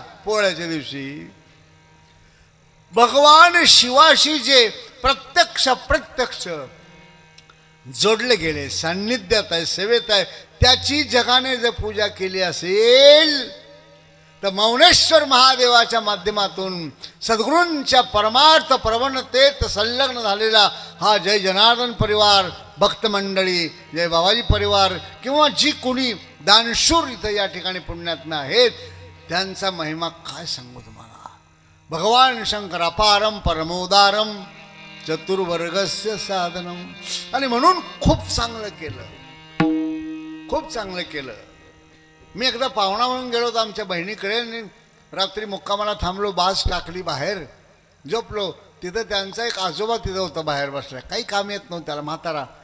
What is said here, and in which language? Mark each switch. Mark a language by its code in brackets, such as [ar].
[mr] पोळ्याच्या दिवशी भगवान शिवाशी जे प्रत्यक्ष जोडले गेले, सान्निध्यात आहे, सेवेत आहे, त्याची जगाने जर पूजा केली असेल तर मौनेश्वर महादेवाच्या माध्यमातून सद्गुरूंच्या परमार्थ प्रवणतेत संलग्न झालेला हा जय जनार्दन परिवार, भक्त मंडळी, जय बाबाजी परिवार, किंवा जी कोणी दानशूर इथं या ठिकाणी पुण्यातनं आहेत, त्यांचा महिमा काय सांगू तुम्हाला. [sa] भगवान शंकर अपारम परमोदारम चतुर्वर्गस्य साधनम. [mr] आणि म्हणून खूप चांगलं केलं, खूप चांगलं केलं. मी एकदा पाहुणा म्हणून गेलो होतो आमच्या बहिणीकडे आणि रात्री मुक्कामाला थांबलो, बास टाकली बाहेर, झोपलो. तिथं त्यांचा एक आजोबा तिथं होता बाहेर बसला, काही काम येत नव्हतं त्याला, म्हातारा.